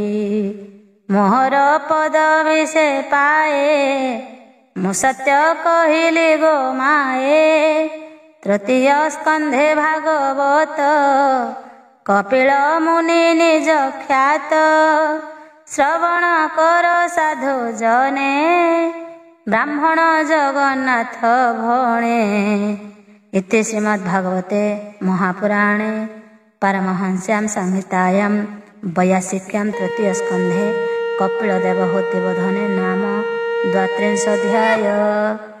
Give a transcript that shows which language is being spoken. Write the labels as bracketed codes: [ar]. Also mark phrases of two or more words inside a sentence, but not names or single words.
[or] ମୋହର ପଦବି ସେ ପାଏ, ମୁଁ ସତ୍ୟ କହିଲି ଗୋ ମାଏ। ତୃତୀୟ ସ୍କନ୍ଧେ ଭାଗବତ, କପିଳ ମୁନି ନିଜ ଖ୍ୟାତ। ଶ୍ରବଣ କର ସାଧୁ ଜନେ, ବ୍ରାହ୍ମଣ ଜଗନ୍ନାଥ ଭଣେ। [sa] इति श्रीमद्भागवते महापुराणे पारमहंस्यां संहितायां 82 तृतीय स्कन्धे कपिलदेवहूति बोधने नाम 32 अध्याय।